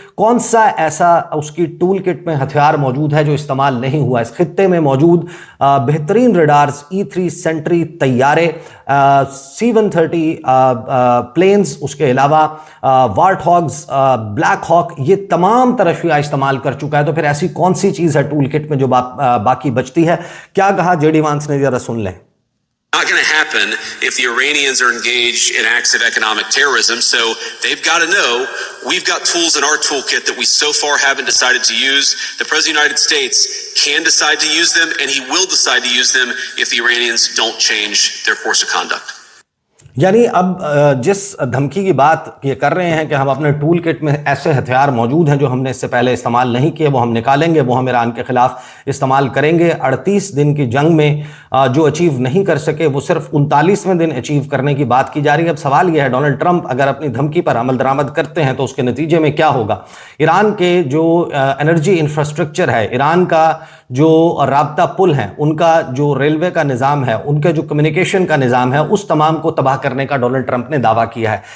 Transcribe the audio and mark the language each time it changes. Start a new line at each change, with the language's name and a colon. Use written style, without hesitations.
Urdu: کون سا ایسا اس کی ٹول کٹ میں ہتھیار موجود ہے جو استعمال نہیں ہوا؟ اس خطے میں موجود بہترین ریڈارز, E-3 سینٹری طیارے, C-130 پلینز, اس کے علاوہ وارٹ ہاگز, بلیک ہاک, یہ تمام تر اشیاء استعمال کر چکا ہے. تو پھر ایسی کون سی چیز ہے ٹول کٹ میں جو باقی بچتی ہے؟ کیا کہا JD وانس نے، ذرا سن لیں.
English: Not going to happen if the Iranians are engaged in acts of economic terrorism. So they've got to know we've got tools in our toolkit that we so far haven't decided to use. The President of the United States can decide to use them, and he will decide to use them if the Iranians don't change their course of conduct.
Urdu: یعنی اب جس دھمکی کی بات یہ کر رہے ہیں کہ ہم اپنے ٹول کٹ میں ایسے ہتھیار موجود ہیں جو ہم نے اس سے پہلے استعمال نہیں کیے، وہ ہم نکالیں گے، وہ ہم ایران کے خلاف استعمال کریں گے. 38 دن کی جنگ میں جو اچیو نہیں کر سکے وہ صرف 39ویں دن اچیو کرنے کی بات کی جا رہی ہے. اب سوال یہ ہے ڈونلڈ ٹرمپ اگر اپنی دھمکی پر عمل درآمد کرتے ہیں تو اس کے نتیجے میں کیا ہوگا؟ ایران کے جو انرجی انفراسٹرکچر ہے، ایران کا جو رابطہ پل ہیں، ان کا جو ریلوے کا نظام ہے، ان کا جو کمیونیکیشن کا نظام ہے، اس تمام کو تباہ کرنے کا ڈونلڈ ٹرمپ نے دعویٰ کیا ہے.